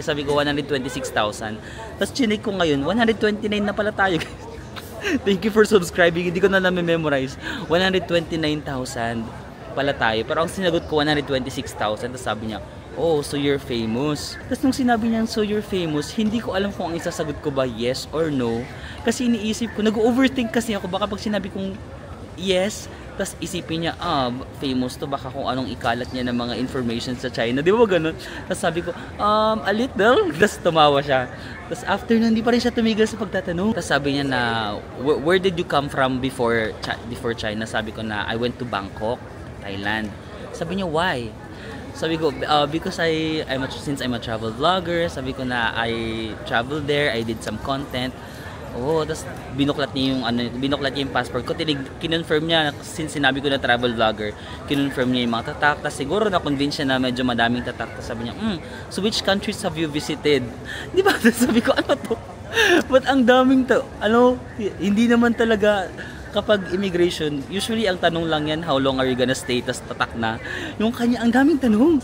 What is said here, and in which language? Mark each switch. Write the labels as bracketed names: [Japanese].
[Filipino] Sabi ko 126,000. Tapos chinek ko ngayon 129 na pala tayo, guys. [English] Thank you for subscribing. [Filipino] Hindi ko na memorize. 129,000 pala tayo. Pero ang sinagot ko 126,000. Tapos sabi niya oh, [English] so you're famous. [Filipino] Tapos nung sinabi niya, [English] so you're famous, [Filipino] hindi ko alam kung ang isasagot ko ba yes or no. Kasi iniisip ko, nag-overthink kasi ako, baka pag sinabi kong yes, tapos isipin niya, famous to, baka kung anong ikalat niya ng mga information sa China. Di ba ganun? Tapos sabi ko, [English] a little. [Filipino] Tapos tumawa siya. Tapos after nun, hindi pa rin siya tumigil sa pagtatanong. Tapos sabi niya na, [English] where did you come from before China? [Filipino] Sabi ko na, [English] I went to Bangkok, Thailand. [Filipino] Sabi niya, [English] why? [Filipino] Sabi ko, [English] because since I'm a travel vlogger, [Filipino] sabi ko na [English] I traveled there, I did some content. [Filipino] Oh, tapos binuklat niya yung passport ko. Kinonfirm niya, since sinabi ko na travel vlogger, kinonfirm niya yung mga tatak. Tapos siguro na-convince siya na medyo madaming tatak. Tapos sabi niya, [English] so which countries have you visited? [Filipino] Di ba? Sabi ko, ano to? But ang daming to, hindi naman talaga. Kapag immigration, usually ang tanong lang yan, [English] how long are you gonna stay? [Filipino] Tas tatak na. Yung kanya, ang daming tanong.